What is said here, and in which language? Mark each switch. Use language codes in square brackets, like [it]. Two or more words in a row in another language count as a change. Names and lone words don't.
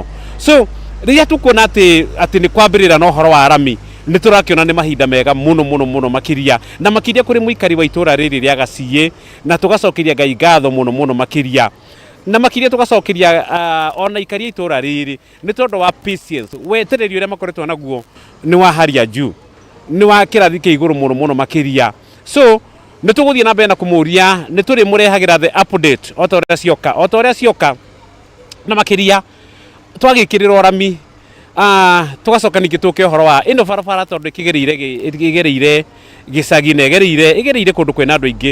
[ki] So rĩrĩa tũkuona atĩ nĩ kwambĩrĩra na ũhoro wa rami, nĩ tũrakĩona nĩ mahinda mega mũno makĩria, na makĩria kũrĩ mũikari wa itũra rĩrĩ rĩa Gaciĩ, na tũgacokeria Ngai ngatho mũno makĩria, na makĩria tũgacokeria ona ikari a itũra rĩrĩ nĩ tondũ wa patience, wetereri ũrĩa makoretwo naguo nĩ wa [sw] hali ya juu, [ki] nĩ wa kĩrathi kĩa igũrũ mũno makĩria. So nĩ tũgũthiĩ na mbere na kũmũria, nĩ tũrĩ mũrehagĩra [en] the update [ki] o ta ũrĩa cioka na makĩria twagĩkĩrĩrwo rami, tũgacoka ningĩ tũke ũhoro wa ĩno barabara tondũ ĩgereire gĩcagi na ĩgereire kũndũ kwĩna andũ aingĩ.